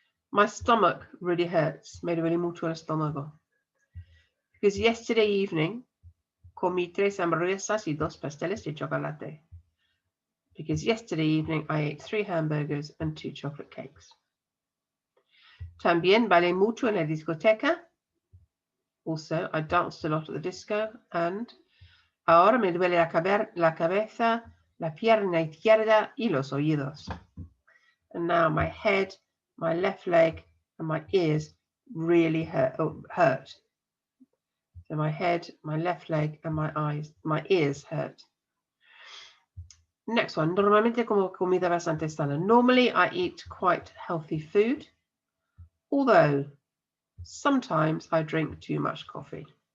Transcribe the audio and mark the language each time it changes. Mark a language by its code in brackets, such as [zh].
[en] My stomach really hurts, [es] me duele mucho el estómago. [en] Because yesterday evening, [es] comí 3 hamburguesas y 2 pasteles de chocolate. [en] Because yesterday evening, I ate 3 hamburgers and 2 chocolate cakes. [es] También bailé mucho en la discoteca. [en] Also, I danced a lot at the disco. And [es] ahora me duele la cabeza, la pierna izquierda y los oídos. [en] And now my head, my left leg, and my ears really hurt. So my head, my left leg, and my ears hurt. Next one, [es] normalmente como comida bastante sana. [en] Normally I eat quite healthy food, although sometimes I drink too much coffee.